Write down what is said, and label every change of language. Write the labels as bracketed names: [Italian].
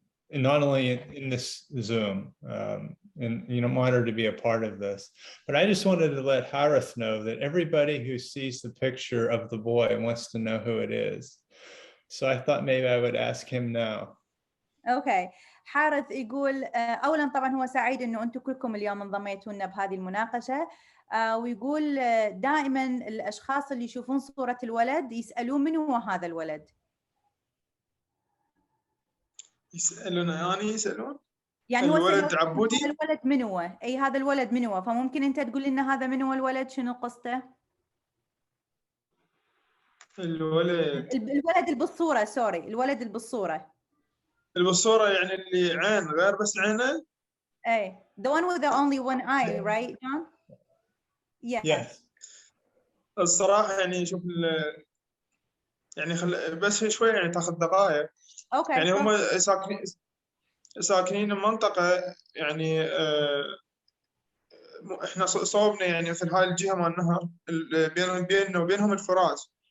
[English] And not only in this Zoom, and I'm honored to be a part of this, but I just wanted to let Harith know that everybody who sees the picture of the boy wants to know who it is. So I thought maybe I would ask him now. Okay. [Arabic] حارث يقول أولا طبعا هو سعيد إنه أنتم كلكم اليوم انضميتوا لنا بهذه المناقشة، ويقول دائما الأشخاص اللي يشوفون صورة الولد يسألون من هو هذا الولد؟ يسألون يسألون؟ يعني الولد عبودي؟ هذا الولد من هو؟ أي هذا الولد من هو؟ فممكن أنت تقول لنا هذا من هو الولد، شنو قصته؟ الولد اللي بالصورة، سوري، الولد اللي بالصورة. البصورة يعني اللي عين غير بس عينه؟ [English] ايه the one with the only one eye, right John? Yes. [Arabic] الصراحة يعني شوف يعني بس شوي يعني تاخذ دقائق. [English] Okay. [Arabic] يعني هم ساكنين المنطقة، يعني احنا صوبنا يعني مثل هاي الجهة مال النهر بيننا وبينهم الفرات.